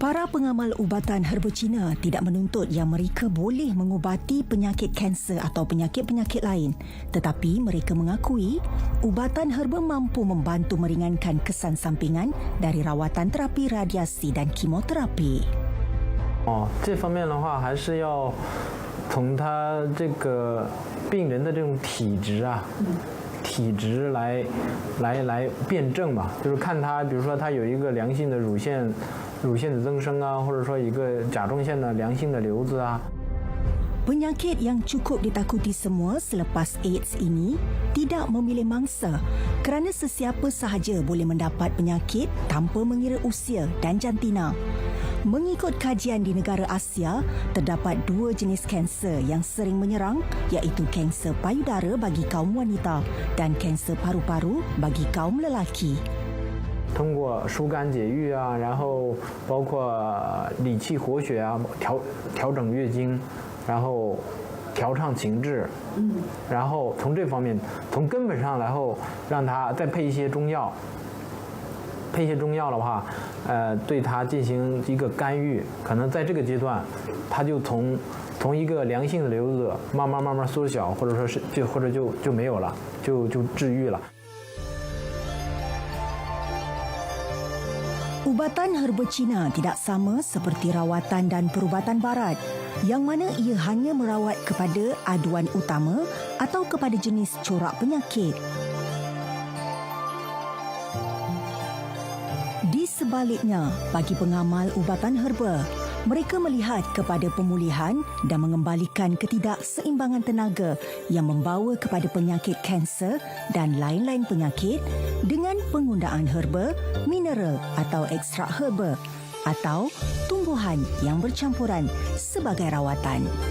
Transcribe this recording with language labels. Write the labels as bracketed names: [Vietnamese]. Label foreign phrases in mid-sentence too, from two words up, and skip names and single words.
[Malay] Para pengamal ubatan herba Cina tidak menuntut yang mereka boleh mengubati penyakit kanser atau penyakit-penyakit lain, tetapi mereka mengakui ubatan herba mampu membantu meringankan kesan sampingan dari rawatan terapi radiasi dan kimoterapi. [Chinese] 这方面的话，还是要从他这个病人的这种体质啊，体质来辩证吧，就是看他，比如说他有一个良性的乳腺的增生啊，或者说一个甲状腺的良性的瘤子啊。 [Malay] Penyakit yang cukup ditakuti semua selepas AIDS ini tidak memilih mangsa kerana sesiapa sahaja boleh mendapat penyakit tanpa mengira usia dan jantina. Mengikut kajian di negara Asia, terdapat 2 jenis kanser yang sering menyerang iaitu kanser payudara bagi kaum wanita dan kanser paru-paru bagi kaum lelaki. [Chinese] 通过疏肝解郁啊，然后包括理气活血啊，调整月经，然后调畅情志，然后从这方面从根本上，然后让他再配一些中药，配一些中药的话，对他进行一个干预，可能在这个阶段，他就从一个良性的瘤子慢慢缩小，或者说是就没有了，就治愈了。 [Malay] Ubatan herba Cina tidak sama seperti rawatan dan perubatan barat yang mana ia hanya merawat kepada aduan utama atau kepada jenis corak penyakit. Di sebaliknya, bagi pengamal ubatan herba, mereka melihat kepada pemulihan dan mengembalikan ketidakseimbangan tenaga yang membawa kepada penyakit kanser dan lain-lain penyakit dengan penggunaan herba, mineral atau ekstrak herba atau tumbuhan yang bercampuran sebagai rawatan.